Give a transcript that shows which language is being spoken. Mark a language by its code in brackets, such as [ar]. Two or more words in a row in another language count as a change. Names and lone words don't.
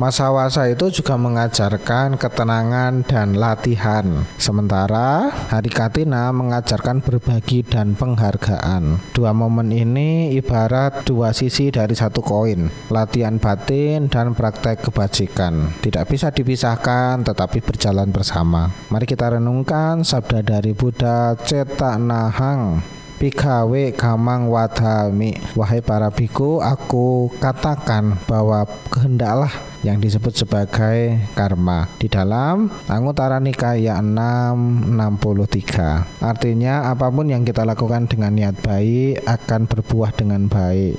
[id] Masa wasa itu juga mengajarkan ketenangan dan latihan, sementara hari Katina mengajarkan berbagi dan penghargaan. 2 momen ini ibarat 2 sisi dari 1 koin, latihan batin dan praktek kebajikan. Tidak bisa dipisahkan tetapi berjalan bersama. Mari kita renungkan sabda dari Buddha, [pi] cetak nahang Bhikkhave kamang wadhami. [id] Wahai para biku, aku katakan bahwa kehendaklah yang disebut sebagai karma di dalam Anguttara Nikaya 663. Artinya apapun yang kita lakukan dengan niat baik akan berbuah dengan baik.